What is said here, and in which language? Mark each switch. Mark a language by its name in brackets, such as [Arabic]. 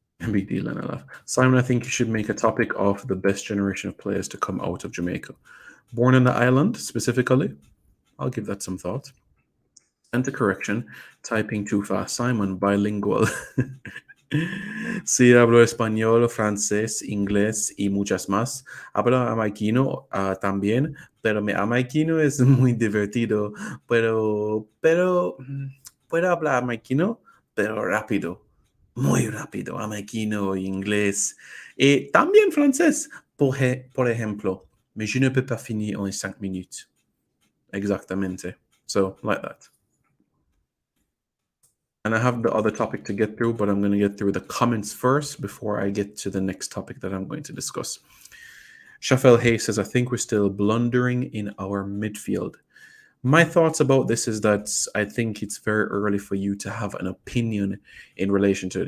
[English] Big deal and I laugh. Simon, I think you should make a topic of the best generation of players to come out of Jamaica. Born in the island, specifically. I'll give that some thought. And to correction, typing too fast. Simon, bilingual. [Spanish] Sí, hablo español, francés, inglés y muchas más. Hablo jamaiquino también, pero mi jamaiquino es muy divertido. Pero, puedo hablar jamaiquino, pero rápido. Muy rápido. Jamaiquino, inglés. Y también francés, por ejemplo. [French] Mais je ne peux pas finir en 5 minutes. [Spanish] Exactamente. [English] So, like that. And I have the other topic to get through, but I'm going to get through the comments first before I get to the next topic that I'm going to discuss. Shafel Hay says, I think we're still blundering in our midfield. My thoughts about this is that I think it's very early for you to have an opinion in relation to it.